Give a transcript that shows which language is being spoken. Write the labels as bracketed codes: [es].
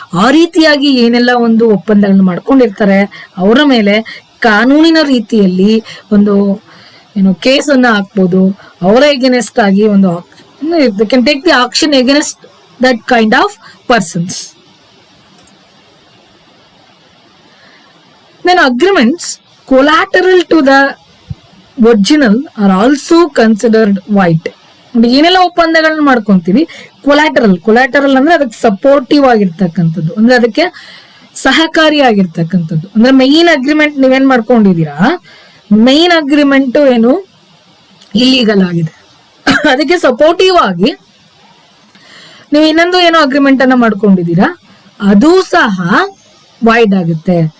[kn] ಆ ರೀತಿಯಾಗಿ ಏನೆಲ್ಲ ಒಂದು ಒಪ್ಪಂದಗಳನ್ನ ಮಾಡ್ಕೊಂಡಿರ್ತಾರೆ ಅವರ ಮೇಲೆ ಕಾನೂನಿನ ರೀತಿಯಲ್ಲಿ ಒಂದು ಕೇಸನ್ನ ಹಾಕ್ಬೋದು. ಅವರ ಎಗೇನೆಸ್ಟ್ ಆಗಿ [en] ಒಂದು can take the action against that kind of persons. Then agreements collateral to the original are also considered void. [kn] ಏನೆಲ್ಲ ಒಪ್ಪಂದಗಳನ್ನ ಮಾಡ್ಕೊಂತೀವಿ, ಕೊಲಾಟರಲ್ ಅಂದ್ರೆ ಅದಕ್ಕೆ ಸಪೋರ್ಟಿವ್ ಆಗಿರ್ತಕ್ಕಂಥದ್ದು, ಅಂದ್ರೆ ಅದಕ್ಕೆ ಸಹಕಾರಿಯಾಗಿರ್ತಕ್ಕಂಥದ್ದು. ಅಂದ್ರೆ ಮೈನ್ ಅಗ್ರಿಮೆಂಟ್ ನೀವೇನ್ ಮಾಡ್ಕೊಂಡಿದೀರಾ, ಮೈನ್ ಅಗ್ರಿಮೆಂಟ್ ಏನು ಇಲ್ಲೀಗಲ್ ಆಗಿದೆ, ಅದಕ್ಕೆ ಸಪೋರ್ಟಿವ್ ಆಗಿ ನೀವು ಇನ್ನೊಂದು ಏನೋ ಅಗ್ರಿಮೆಂಟ್ ಅನ್ನ ಮಾಡ್ಕೊಂಡಿದೀರಾ, ಅದು ಸಹ ವಾಯ್ಡ್ ಆಗುತ್ತೆ.